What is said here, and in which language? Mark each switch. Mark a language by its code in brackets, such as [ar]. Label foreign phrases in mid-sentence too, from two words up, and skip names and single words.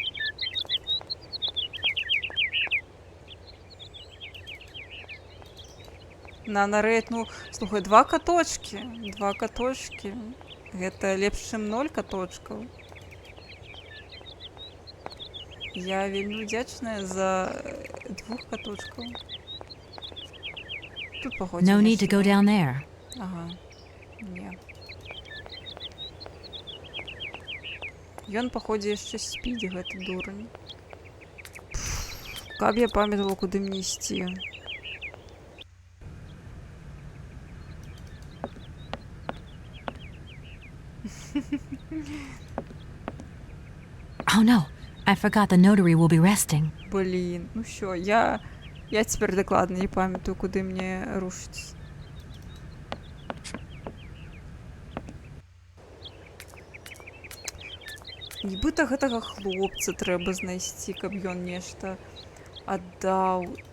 [be] На нарэд, ну, слухай, 2 каточкі. 2 каточкі. Гэта лепш, чым 0 каточкаў. Я вельмі ўдзячная за 2 каточкаў. Тут паходзі. [en] No need to go down there. [be] Ага. Не. Ён, паходзі, яшчэ спіць, гэты дурань. Каб я памятала, куды мне ісці. [en] Oh no, I forgot the notary will be resting. [be] Блін, ну що, я цяпер дакладна не памятаю, куды мне рушыць. Нібыта гэтага хлопца трэба знайсці, каб ён нешта аддаў.